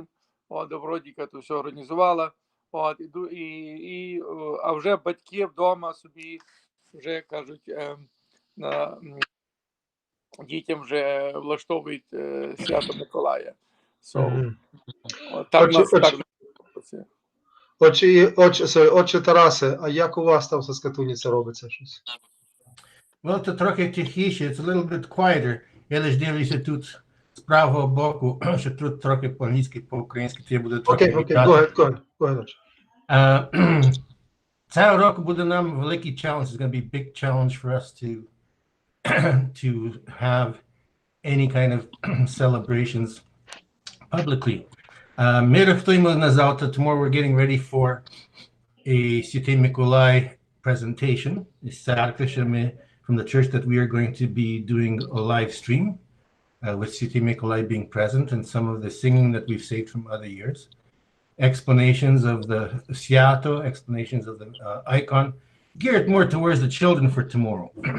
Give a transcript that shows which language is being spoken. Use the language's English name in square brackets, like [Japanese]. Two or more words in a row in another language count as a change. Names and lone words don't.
[Ukrainian] От, Добродіка то все організувала. От, а вже батьки вдома собі вже кажуть, дітям вже влаштовують свято Миколая. Мгм. Так Отже, нас так. Отче Тарасе, а як у вас там в Саскатуні це робиться щось? Well, це трохи тихіше, [English] it's a little bit quieter. [Ukrainian] Я лише дивлюся тут з правого боку, що тут трохи по-англійськи, по-українськи, то я буду трохи Окей, вітати. [English] go ahead. [Ukrainian] Цього року буде нам великий challenge. [English] It's going to be a big challenge for us to have any kind of celebrations publicly. [Ukrainian] Ми рахуємо на завтра, [English] tomorrow we're getting ready for a [Ukrainian] Святий Миколай [English] presentation. It's from the church that we are going to be doing a live stream with [Ukrainian] Святий Миколай [English] being present and some of the singing that we've saved from other years. Explanations of the Sciato, explanations of the icon, geared more towards the children for tomorrow.